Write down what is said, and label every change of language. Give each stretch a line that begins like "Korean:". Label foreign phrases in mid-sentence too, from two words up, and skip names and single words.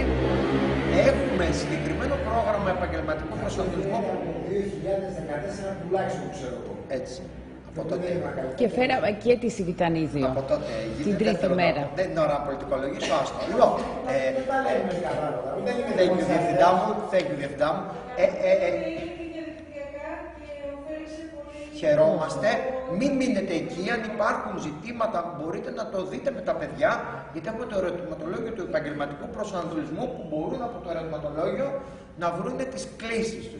Greek: Έχουμε συγκεκριμένο πρόγραμμα επαγγελματικού προσανατολισμού από το 2014 τουλάχιστον, ξέρω εγώ. Έτσι. Από τότε... Και φέραμε και τη Σιβητανίδιο από τότε την τρίτη μέρα. Δεν είναι ώρα να πολιτικολογήσω, άστο. Λοιπόν, δεν τα λέμε κατάλαβα.
English: thank you,
Greek: διευθυντά μου.
English: Thank you,
Greek: διευθυντά μου. Χαιρόμαστε. Μην μείνετε εκεί. Αν υπάρχουν ζητήματα, μπορείτε να το δείτε με τα παιδιά, γιατί έχουμε το ερωτηματολόγιο του επαγγελματικού προσανατολισμού που μπορούν από το ερωτηματολόγιο να βρουν τις κλήσεις τους.